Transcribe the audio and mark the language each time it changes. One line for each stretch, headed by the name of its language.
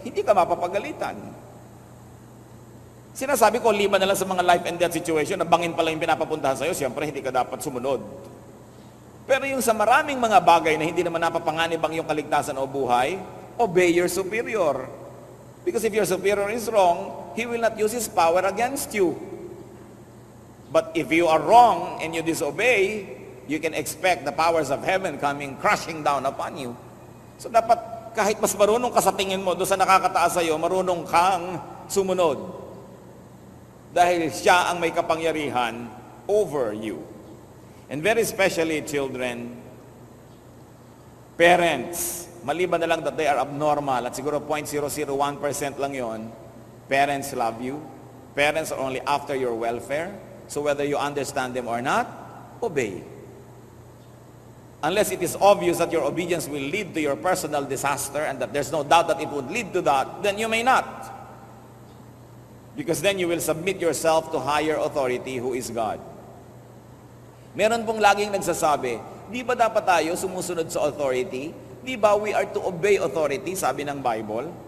Filipino: Hindi ka mapapagalitan. Sinasabi ko, liban na lang sa mga
English: life and death situation,
Filipino: na bangin pala yung pinapapuntahan sa'yo, siyempre hindi ka dapat sumunod. Pero yung sa maraming mga bagay na hindi naman napapanganib ang iyong kaligtasan o buhay,
English: obey your superior. Because if your superior is wrong, he will not use his power against you. But if you are wrong and you disobey, you can expect the powers of heaven coming crashing down upon you.
Filipino: So dapat kahit mas marunong ka sa tingin mo doon sa nakakataas sa'yo, marunong kang sumunod. Dahil siya ang may kapangyarihan
English: over you. And very especially children, parents,
Filipino: maliban na lang
English: that they are abnormal,
Filipino: at siguro
English: 0.001%
Filipino: lang yon,
English: parents love you. Parents are only after your welfare. So whether you understand them or not, obey. Unless it is obvious that your obedience will lead to your personal disaster and that there's no doubt that it would lead to that, then you may not. Because then you will submit yourself to higher authority who is God.
Filipino: Meron pong laging nagsasabi, di ba dapat tayo sumusunod sa authority? Di ba
English: we are to obey authority,
Filipino: sabi ng
English: Bible?